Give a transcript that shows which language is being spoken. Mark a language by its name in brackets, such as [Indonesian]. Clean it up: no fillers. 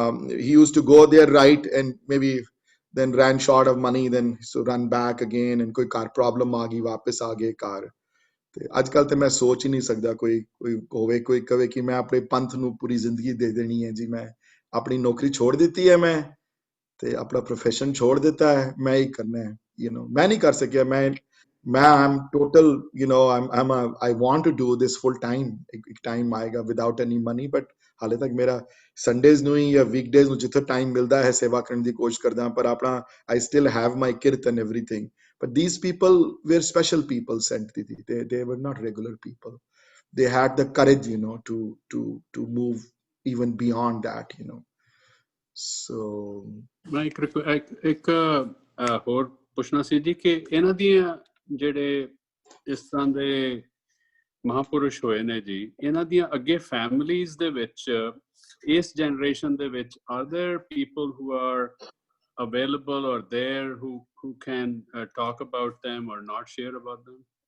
[English] he used to go there write and maybe then ran short of money then so run back again [Punjabi] and koi car problem aa gayi wapas aa gaye car ਤੇ ਅੱਜ ਕੱਲ ਤੇ ਮੈਂ ਸੋਚ ਹੀ ਨਹੀਂ ਸਕਦਾ ਕੋਈ ਹੋਵੇ ਕੋਈ ਕਵੇ ਕਿ ਮੈਂ ਆਪਣੇ ਪੰਥ ਨੂੰ ਪੂਰੀ ਜ਼ਿੰਦਗੀ ਦੇ ਦੇਣੀ ਹੈ ਜੀ ਮੈਂ ਆਪਣੀ ਨੌਕਰੀ ਛੋੜ ਦਿੱਤੀ ਹੈ ਮੈਂ ਤੇ ਆਪਣਾ ਪ੍ਰੋਫੈਸ਼ਨ ਛੋੜ ਦਿੱਤਾ ਹੈ ਮੈਂ ਹੀ ਕਰਨਾ ਹੈ [English] you know [Punjabi] ਮੈਂ ਨਹੀਂ ਕਰ ਸਕਿਆ ਮੈਂ ਆਮ total you know [English] I want to do this full time [Punjabi] ਇੱਕ ਟਾਈਮ ਆਏਗਾ [English] without any money but [Punjabi] ਹਾਲੇ ਤੱਕ ਮੇਰਾ ਸੰਡੇਜ਼ ਨੂੰ ਹੀ ਜਾਂ ਵੀਕਡੇਜ਼ ਨੂੰ ਜਿੱਥੇ ਟਾਈਮ ਮਿਲਦਾ ਹੈ ਸੇਵਾ ਕਰਨ ਦੀ ਕੋਸ਼ਿਸ਼ ਕਰਦਾ ਪਰ ਆਪਣਾ [English] I still have my kirat and everything but these people were special people sent Didi. They were not regular people they had the courage you know to move even beyond that you know so [Punjabi] ਮੈਂ ਇੱਕ ਹੋਰ ਪੁੱਛਣਾ ਸੀ ਜੀ ਕਿ ਇਹਨਾਂ ਦੀਆਂ ਜਿਹੜੇ ਇਸ ਤਰ੍ਹਾਂ ਦੇ ਮਹਾਪੁਰਸ਼ ਹੋਏ ਨੇ ਜੀ ਇਹਨਾਂ ਦੀਆਂ ਅੱਗੇ ਫੈਮਿਲੀਜ਼ ਦੇ ਵਿੱਚ ਇਸ ਜਨਰੇਸ਼ਨ ਦੇ ਵਿੱਚ [English] are there people who are available or there who can talk about them [Punjabi] or not share about them